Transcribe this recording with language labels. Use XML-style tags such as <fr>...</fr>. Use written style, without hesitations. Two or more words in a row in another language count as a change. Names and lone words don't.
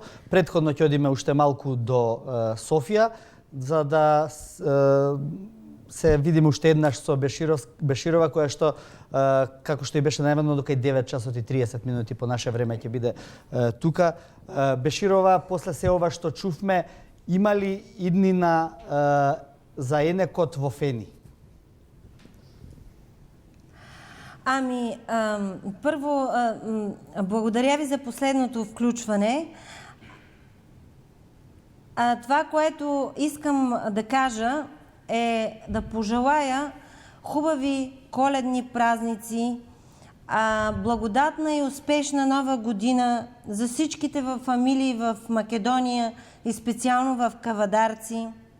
<mk>Претходно ќе одиме уште малку до Софија, за да се видиме уште еднаш со Беширова, која што, како што и беше најавено, дока и 9 часот и 30 минути по наше време ќе биде тука. Беширова, после се ова што чувме, има ли иднина за енекот во Фени?</mk> <bg>Първо, благодаря ви за последното включване. Това, което искам да кажа, е да пожелая хубави коледни празници, благодатна и успешна нова година за всичките в фамилии в Македония и специално в Кавадарци.</bg>